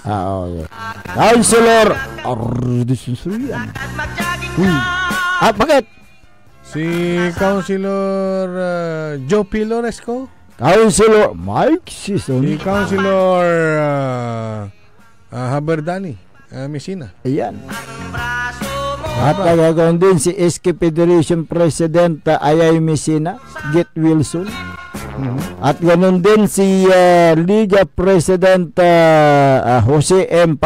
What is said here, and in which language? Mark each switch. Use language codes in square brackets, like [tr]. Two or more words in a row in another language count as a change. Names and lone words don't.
[tl] Councilor Ardisusuyan. Bakit? Si Councilor Joe Piloresco. Councilor Mike Sison. Si Councilor Haberdani Messina. Ayan. At nagagawin din si SK Federation President Ayay Messina, Git Wilson. At ganoon din si Liga President Jose M.